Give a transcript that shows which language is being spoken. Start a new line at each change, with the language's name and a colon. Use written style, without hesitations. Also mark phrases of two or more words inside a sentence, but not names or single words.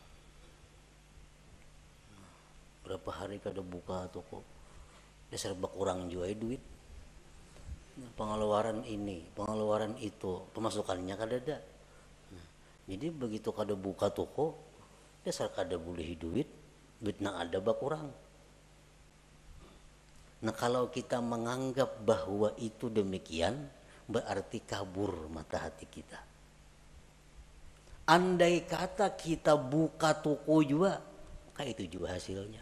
Indonesian: Berapa hari kada buka toko. Dasar berkurang juga duit. Pengeluaran ini, pengeluaran itu, pemasukannya kada ada. Nah, jadi begitu kada buka toko, dasar kada boleh duit. Duit nang ada berkurang. Nah kalau kita menganggap bahwa itu demikian, berarti kabur mata hati kita. Andai kata kita buka toko juga, kayak itu juga hasilnya.